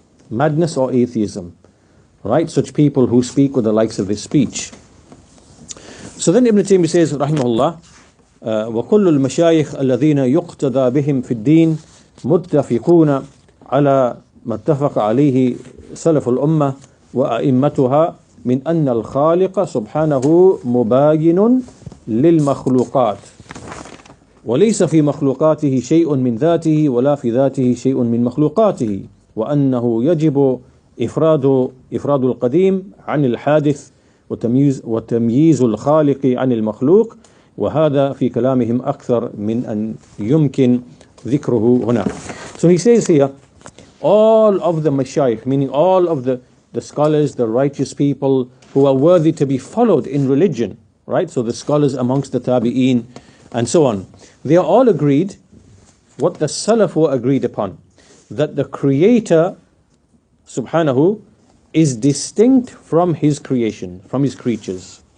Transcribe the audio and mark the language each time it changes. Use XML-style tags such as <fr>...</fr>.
<en>Madness or atheism, right? Such people who speak with the likes of this speech. So then Ibn Taymiyyah says, rahimahullah,</en> <ar>وَكُلُّ الْمَشَايِخ الَّذِينَ يُقْتَدَى بِهِمْ فِي الدِّينِ مُتَّفِقُونَ عَلَى مَا اتَّفَقَ عَلَيْهِ سَلَفُ الْأُمَّةِ وَأَئِمَّتُهَا مِنْ أَنَّ الْخَالِقَ سُبْحَانَهُ مُبَايِنٌ لِلْمَخْلُوقَاتِ وليس في مخلوقاته شيء من ذاته ولا في ذاته شيء من مخلوقاته وأنه يجب إفراد القديم عن الحادث وتمييز الخالق عن المخلوق وهذا في كلامهم أكثر من أن يمكن ذكره هنا.</ar> <en>So he says here, all of the mashayikh, meaning all of the scholars, the righteous people who are worthy to be followed in religion, right? So the scholars amongst the tabi'een and so on, they are all agreed, what the Salaf were agreed upon, that the Creator, subhanahu, is distinct from His creation, from His creatures.</en>